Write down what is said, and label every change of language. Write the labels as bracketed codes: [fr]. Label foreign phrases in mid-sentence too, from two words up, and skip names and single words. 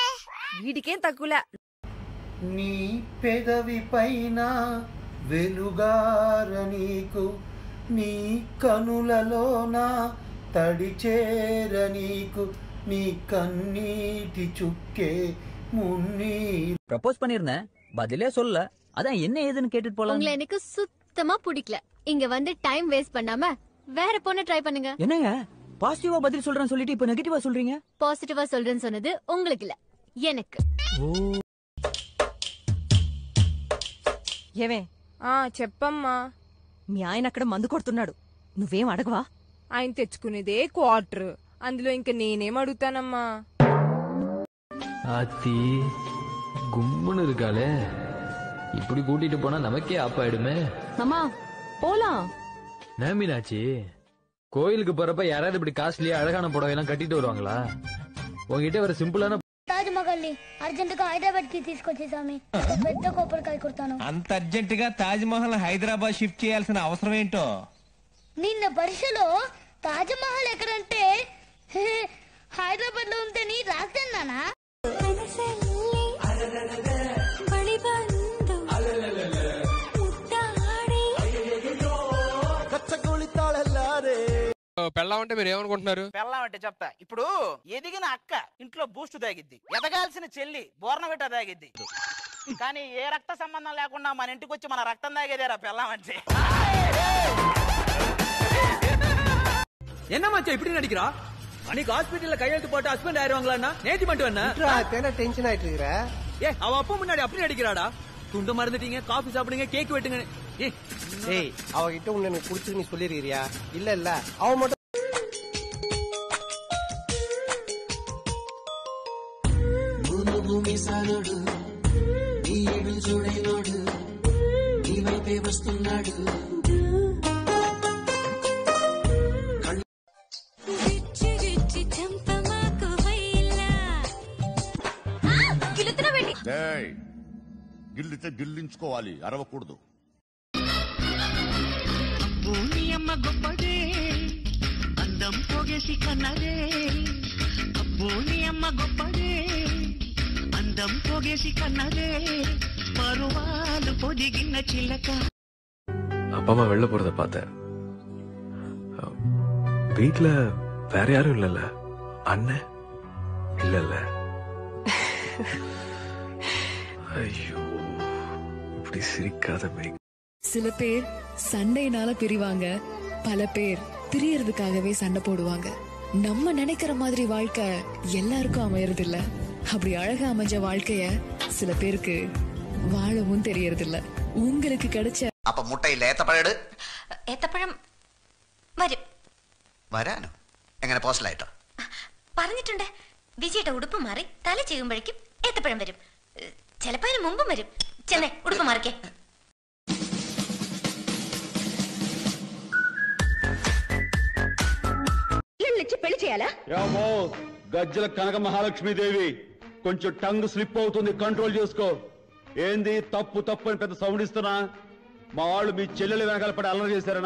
[te] వీటికేం తక్కువలే. నీ పెదవి పైన వెలుగార నీకు, నీ కనులలోన తడిచేర నీకు, నీ కన్నీటి చుక్కే మున్నీ. [ta] ப்ரப்போஸ் பண்ணிருந்தேன், பதிலே சொல்ல. அதான் என்ன ஏதுன்னு கேட்டுட்டு போலாம். உங்களை எனக்கு சுத்தமா பிடிக்கல. இங்க வந்து [en] time waste [ta] பண்ணாம வேற பொண்ண ட்ரை பண்ணுங்க. என்னங்க பாசிட்டிவா பதில் சொல்றேன்னு சொல்லிட்டு இப்ப நெகட்டிவா சொல்றீங்க? பாசிட்டிவா சொல்றேன்னு சொன்னது உங்களுக்கு இல்ல, எனக்கு. [te] ఏమే? చెప్పమ్మా. మీ ఆయన అక్కడ మందు కొడుతున్నాడు, నువ్వేం అడగవా? ఆయన తెచ్చుకునేదే క్వార్టర్, అందులో ఇంకా నేనేం అడుగుతానమ్మా? [ta] ஆத்தி கும்முன்னு இருக்காளே, இப்படி கூட்டிட்டு போனா நமக்கே ஆப்பாயிடுமே. மாமா போலாம். மீனாட்சி, கோயிலுக்கு போறப்ப யாராவது இப்படி காஸ்ட்லியா அழகான புடவை எல்லாம் கட்டிட்டு வருவாங்களா? உங்ககிட்ட ஒரு சிம்பிளான [te] తాజ్ మహల్ ని అర్జెంట్ గా హైదరాబాద్ కి తీసుకొచ్చేసామి. పెద్ద కొబ్బరికాయ కొడతాను. అంత అర్జెంట్ గా తాజ్ మహల్ హైదరాబాద్ షిఫ్ట్ చేయాల్సిన అవసరం ఏంటో? నిన్న పరీక్షలో తాజ్ మహల్ ఎక్కడంటే హైదరాబాద్ లో ఉందని రాస్తానా? పెళ్ళాం అంటే మీరు ఏమనుకుంటున్నారు? పెళ్ళాం అంటే చెప్తా. ఇప్పుడు ఎదిగిన అక్క ఇంట్లో బూస్ట్ తాగిద్ది, ఎదగాల్సిన చెల్లి బోర్నవిట తాగిద్ది. కానీ ఏ రక్త సంబంధం లేకుండా మన ఇంటికి వచ్చి మన రక్తం తాగేదేరా పెళ్ళాం అంటే. [ta] என்ன மச்சான் இப்படி நடிக்கிறா? அன்னைக்கு ஹாஸ்பிட்டல்ல கையெழுத்து போட்டு ஹஸ்பண்ட் ஆயிருவாங்களா? நேத்தி மட்டும் என்ன டென்ஷன் ஆயிட்டு இருக்கற? ஏ அவ அப்பா முன்னாடி அப்படி நடிக்கிறாடா. துண்டு மறந்துட்டீங்க, காபி சாப்பிடுங்க, கேக் வெட்டுங்க. ஏய் அவகிட்ட உன்னை எனக்கு பிடிச்சி நீ சொல்லிருக்கிறியா? இல்ல இல்ல அவ மட்டும் [te] నడుము మీసాలోడు నీ ఏడు చూడైనోడు నీ వైపే వస్తున్నాడు గిల్లితే గిల్లించుకోవాలి, అరవకూడదు. అమ్మ గొప్పదే అందం పోగేసి కన్నదే అబ్బోని అమ్మ గొప్పదే అందం పోగేసి కన్నదే పరువాలు పొదిగిన చిల్లక. [ta] அப்பா அம்மா வெளில போறத பார்த்தேன். வீட்டுல வேற யாரும் இல்லல்ல, அண்ணன் இல்லல்ல. ஐயோ இப்படி சிரிக்காத மை. சில பேர் சண்டையினால பிரிவாங்க, பல பேர் பிரியறதுக்காகவே சண்டை போடுவாங்க. நம்ம நினைக்கிற மாதிரி வாழ்க்கை எல்லாருக்கும் அமையறது இல்ல. அப்படி அழகா அமைஞ்ச வாழ்க்கைய சில பேருக்கு வாழவும் தெரியறது இல்ல. உங்களுக்கு கிடைச்ச [ml] அப்ப മുട്ടയില്ല ഏത്തപ്പഴം ഏത്തപ്പഴം വരും. വരാനോ? എങ്ങനെ പോസ്റ്റലായിട്ടോ? പറഞ്ഞിട്ടുണ്ട്. വിജയുടെ ഉടുപ്പ് മാറി തല ചെയ്യുമ്പോഴേക്കും ഏത്തപ്പഴം വരും. ചിലപ്പോ അതിന് മുമ്പും വരും. ചെന്നേ ഉടുപ്പ് മാറിക്കേ. [te] పెళ్లి చేయాలా? గజ్జల కనక మహాలక్ష్మీదేవి, కొంచెం [en] tongue slip [te] అవుతుంది, కంట్రోల్ చేసుకో. ఏంది తప్పు తప్పు అని పెద్ద సౌండ్ ఇస్తున్నా? మా వాళ్ళు మీ చెల్లెలు వెనకాల పడి అల్లరి చేశారనా?